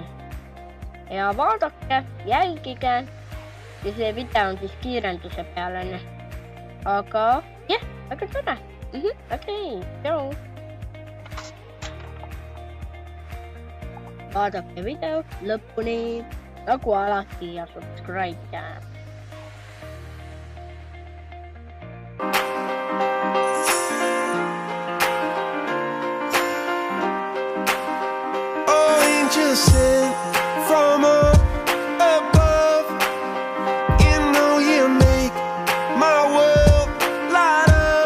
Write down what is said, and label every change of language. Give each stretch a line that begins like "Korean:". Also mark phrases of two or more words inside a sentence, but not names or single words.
Estonian: Ja vaadake, jälgige. Ja see video on siis kiirenduse peal on. Aga väga tore. Okei, tšau. Vaadake video lõpuni nagu alati ja subscribe.
English: Angels sent from up above, you know you make my world light up.